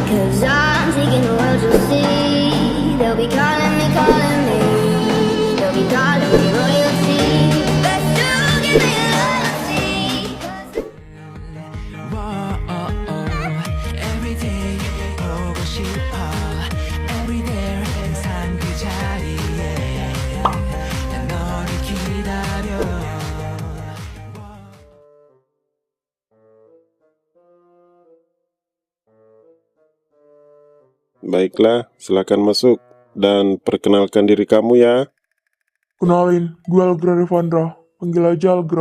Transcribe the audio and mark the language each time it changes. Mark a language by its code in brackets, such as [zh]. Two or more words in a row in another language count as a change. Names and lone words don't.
[en] 'Cause I'm taking the world, you'll see. They'll be calling me, calling me. They'll be calling me royalty. But still give me loyalty. [ko] Everyday 보고 싶어 Everyday 항상 그 자리에 난 너를 기다려. [id] Baiklah, silakan masuk dan perkenalkan diri kamu ya. Kenalin, gue Algra Revandra. Panggil aja Algra.